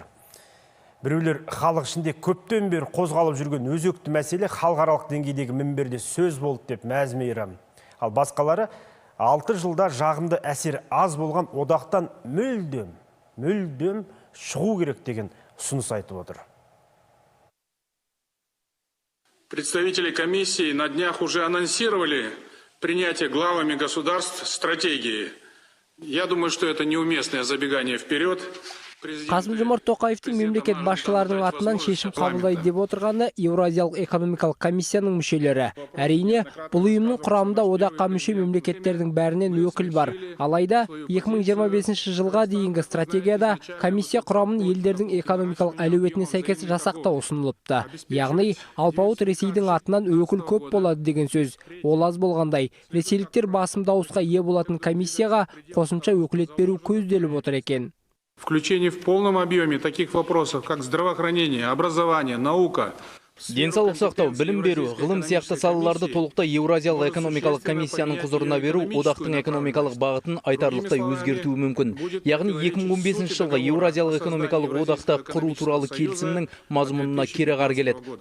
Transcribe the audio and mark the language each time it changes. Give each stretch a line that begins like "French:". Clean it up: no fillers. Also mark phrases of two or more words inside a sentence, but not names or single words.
Kazakh: Біреулер халық ішінде көптен бері қозғалып жүрген өзекті мәселе халықаралық деңгейдегі мінберде сөз болды деп мәз-мейрам. Ал басқалары 6 жылда жағымды әсер аз болған одақтан мүлдем шығу керек деген ұсыныс айтып отыр.
Russian: Представители комиссии на днях уже анонсировали принятие главами государств стратегии. Я думаю, что это неуместное забегание вперед.
Kazakh: Қасым-Жомарт Тоқаевтың мемлекет басшыларының атынан шешім қабылдайды деп отырғаны Еуразиялық экономикалық комиссияның мүшелері. Әрине, бұл ұйымның құрамында одаққа мүше мемлекеттердің бәрінен өкіл бар. Алайда 2025 жылға дейінгі стратегияда комиссия құрамын елдердің экономикалық әлеуетіне сәйкес жасақтау ұсынылыпты. Яғни, алпауыт Ресейдің атынан өкіл көп болады деген сөз. Ол аз болғандай, ресейліктер басым дауысқа ие болатын комиссияға қосымша өкілет беру көзделіп отыр екен.
Russian: Включение в полном объеме таких вопросов, как здравоохранение, образование, наука.
Kazakh: Денсаулық сақтау, білім беру, ғылым сияқты салаларды толықтай Еуразиялық экономикалық комиссияның құзырына беру одақтың экономикалық бағытын айтарлықтай өзгертуі мүмкін. Яғни 2015 жылғы Еуразиялық экономикалық одақты құру туралы келісімнің мазмұнына кереғар келеді.